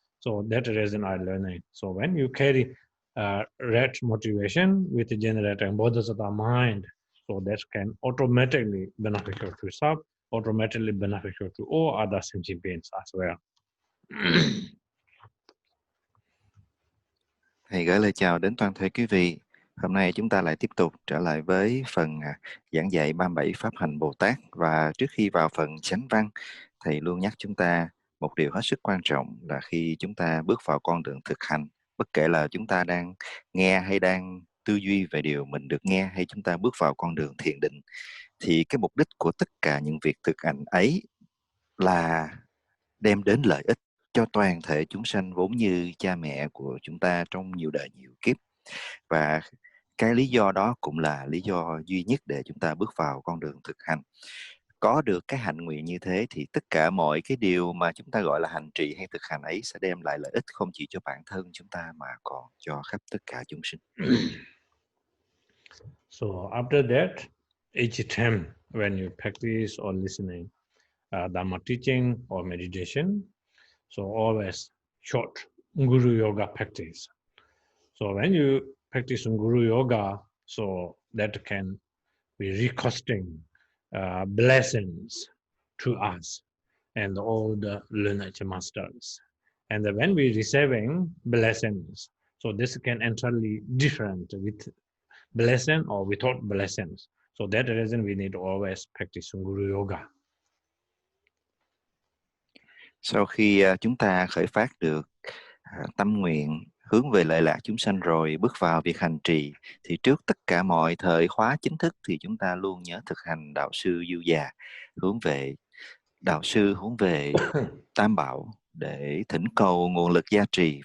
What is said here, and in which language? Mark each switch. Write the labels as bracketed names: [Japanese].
[English] So that reason I'm learning. So when you carry right motivation with generating bodhisattva mind, so that can automatically beneficial to self, automatically beneficial to all other sentient beings as well. [Vietnamese] Thầy gửi lời chào đến toàn thể quý vị. Hôm nay chúng ta lại tiếp tục trở lại với phần giảng dạy 37 Pháp Hành Bồ Tát. Và trước khi vào phần chánh văn, Thầy luôn nhắc chúng ta một điều hết sức quan trọng là khi chúng ta bước vào con đường thực hành, bất kể là chúng ta đang nghe hay đang tư duy về điều mình được nghe hay chúng ta bước vào con đường thiền định, thì cái mục đích của tất cả những việc thực hành ấy là đem đến lợi ích cho toàn thể chúng sanh vốn như cha mẹ của chúng ta trong nhiều đời nhiều kiếp. Và cái lý do đó cũng là lý do duy nhất để chúng ta bước vào con đường thực hành. Có được cái hạnh nguyện như thế thì tất cả mọi cái điều mà chúng ta gọi là hành trì hay thực hành ấy sẽ đem lại lợi ích không chỉ cho bản thân chúng ta mà còn cho khắp tất cả chúng sinh. [English] So after that, each time when you practice or listening Dharma teaching or meditation, so always short Guru Yoga practice. So when you practice Guru Yoga, so that can be recosting blessings to us and all the lineage masters. And when we receiving blessings, so this can entirely different with blessing or without blessings. So that reason we need to always practice Guru Yoga. [Vietnamese] Sau khi chúng ta khởi phát được tâm nguyện hướng về lợi lạc chúng sanh rồi bước vào việc hành trì, thì trước tất cả mọi thời khóa chính thức thì chúng ta luôn nhớ thực hành đạo sư du già, hướng về đạo sư, hướng về tam bảo để thỉnh cầu nguồn lực gia trì.